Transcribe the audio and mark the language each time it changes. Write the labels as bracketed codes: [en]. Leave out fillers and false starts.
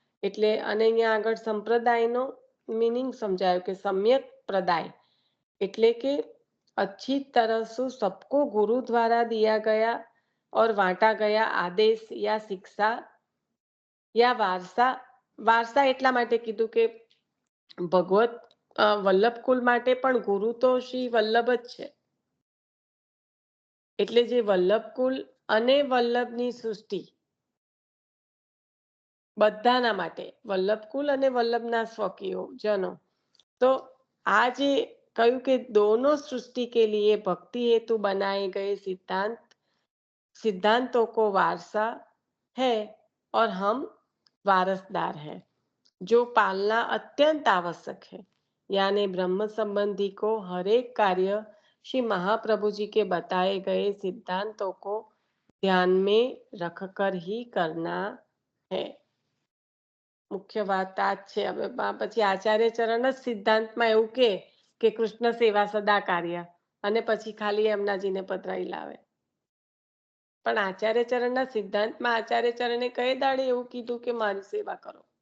[gu] એટલે અને અહીંયા આગળ સંપ્રદાયનો મીનિંગ સમજાયો કે સમ્યક પ્રદાય એટલે કે [hi] अच्छी तरह से सबको गुरु द्वारा दिया गया और बांटा गया आदेश या शिक्षा या वारसा [gu] એટલા માટે કીધું કે ભગવત વલ્લભકુલ માટે પણ ગુરુ તો શ્રી વલ્લભ જ છે. એટલે જે વલ્લભકુલ અને વલ્લભની સૃષ્ટિ બધાના માટે, વલ્લભકુલ અને વલ્લભના સ્વકીયો જનો, તો આ જે કહ્યું કે [hi] दोनों सृष्टि के लिए भक्ति हेतु बनाए गए सिद्धांतों को वारसा है और हम वारसदार हैं, जो पालना अत्यंत आवश्यक है. यानी ब्रह्म संबंधी को हर एक कार्य श्री महाप्रभु जी के बताए गए सिद्धांतों को ध्यान में रखकर ही करना है. [gu] મુખ્ય વાત આ જ છે. હવે પછી આચાર્ય ચરણ જ સિદ્ધાંતમાં એવું કે કૃષ્ણ સેવા સદા કાર્ય, અને પછી ખાલી એમનાજીને પધરાઈ લાવે. પણ આચાર્ય ચરણના સિદ્ધાંતમાં આચાર્ય ચરણે કઈ દાડે એવું કીધું કે મારી સેવા કરો.